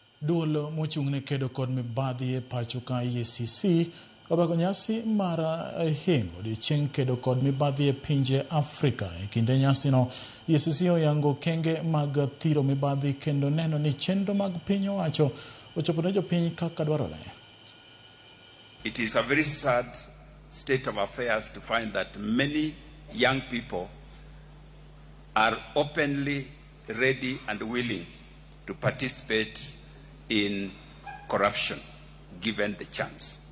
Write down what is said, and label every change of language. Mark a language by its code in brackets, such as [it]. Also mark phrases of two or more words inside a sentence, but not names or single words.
[luo] Duol mochung'ne kedo kod mibadhi e pacho ka EACC obako nyasi mar hingo odiechieng' kedo kod mibadhi e pinje Afrika. E kinde nyasino, EACC oyango okenge mag thiro mibadhi kendo neno ni chenro mag piny owacho ochopo ne jopiny kaka dwarore. [en] It is a very sad state of affairs to find that many young people are openly ready and willing to participate in corruption given the chance.